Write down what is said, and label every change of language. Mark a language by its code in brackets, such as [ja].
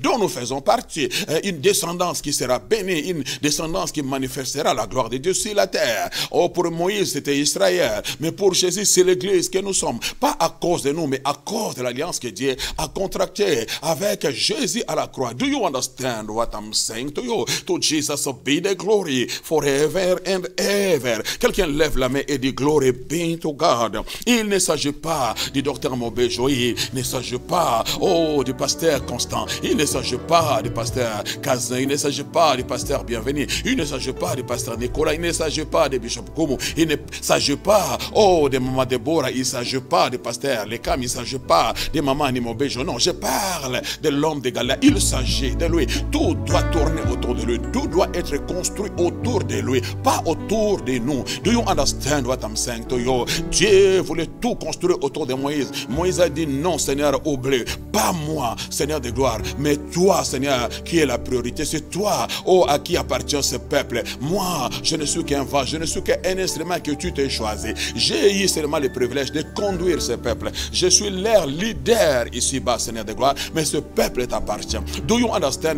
[fr] Dont nous faisons partie, une descendance qui sera bénie, une descendance qui manifestera la gloire de Dieu sur la terre. Pour Moïse c'était Israël, mais pour Jésus c'est l'église que nous sommes, pas à cause de nous, mais à cause de l'alliance que Dieu a contractée avec Jésus à la croix. [en] Do you understand what I'm saying to you? To Jesus be the glory forever and ever. [fr] Quelqu'un lève la main et dit [en] glory be to God. [fr] Il ne s'agit pas du docteur Mobé Joï, il ne s'agit pas du pasteur Constant, instant, il ne s'agit pas du pasteur Kazin, il ne s'agit pas du pasteur Bienvenu, il ne s'agit pas du pasteur Nicolas, il ne s'agit pas de Bishop Koumou, il ne s'agit pas, de Maman Deborah, il ne s'agit pas du pasteur Lekam, il ne s'agit pas de Maman Animobéjo, non, je parle de l'homme de Galilée, il s'agit de lui. Tout doit tourner autour de lui, tout doit être construit autour de lui, pas autour de nous. [en] Do you understand what I'm saying to you? [fr] Dieu voulait tout construire autour de Moïse. Moïse a dit non, Seigneur, oublie, pas moi, Seigneur de gloire, mais toi, Seigneur, qui est la priorité. C'est toi, à qui appartient ce peuple. Moi, je ne suis qu'un vase, je ne suis qu'un instrument que tu t'es choisi. J'ai eu seulement le privilège de conduire ce peuple. Je suis leur leader ici-bas, Seigneur de gloire, mais ce peuple t'appartient. [en] Do you understand?